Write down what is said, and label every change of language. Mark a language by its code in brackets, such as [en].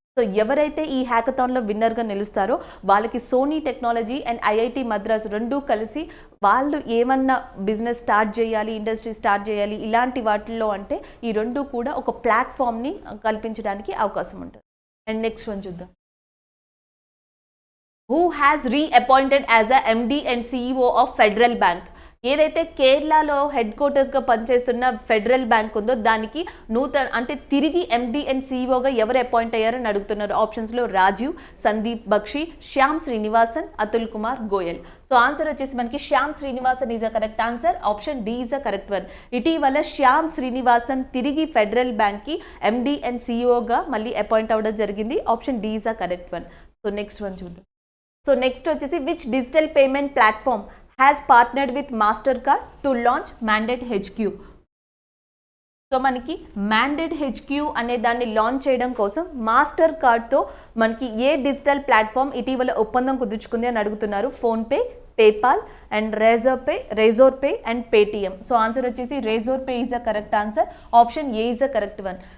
[te] So ఎవరైతే ఈ హ్యాకథాన్లో విన్నర్గా నిలుస్తారో వాళ్ళకి Sony technology and IIT Madras రెండూ కలిసి వాళ్ళు ఏమన్నా బిజినెస్ స్టార్ట్ చేయాలి, ఇండస్ట్రీ స్టార్ట్ చేయాలి ఇలాంటి వాటిల్లో అంటే ఈ రెండు కూడా ఒక ప్లాట్ఫామ్ని కల్పించడానికి అవకాశం ఉంటుంది. [en] And next one చూద్దాం. Who has reappointed as a MD and CEO of Federal Bank? [te] ఏదైతే కేరళలో హెడ్ క్వార్టర్స్గా పనిచేస్తున్న ఫెడరల్ బ్యాంక్ ఉందో దానికి అంటే తిరిగి ఎండి అండ్ సిఇఓగా ఎవరు అపాయింట్ అయ్యారని అడుగుతున్నారు. ఆప్షన్స్లో రాజీవ్, సందీప్ బక్షి, శ్యామ్ శ్రీనివాసన్, అతుల్ కుమార్ గోయల్. [en] so answer [te] వచ్చేసి మనకి [en] Shyam Srinivasan is a correct answer. Option D is a correct one. [te] ఇటీవల శ్యామ్ శ్రీనివాసన్ తిరిగి ఫెడరల్ బ్యాంక్కి ఎండి అండ్ సిఇఓగా మళ్ళీ అపాయింట్ అవ్వడం జరిగింది. [en] Option D is a correct one. So next one చూద్దాం. So next వచ్చేసి which digital payment platform has partnered with Mastercard to launch Mandate HQ. [te] So మనకి mandate HQ అనే దాన్ని లాంచ్ చేయడం కోసం మాస్టర్ కార్డ్తో మనకి ఏ డిజిటల్ ప్లాట్ఫామ్ ఇటీవల ఒప్పందం కుదుర్చుకుంది అని అడుగుతున్నారు. [en] PhonePe, PayPal and Razorpay and Paytm. So answer వచ్చేసి Razorpay is a correct answer. Option A is a correct one.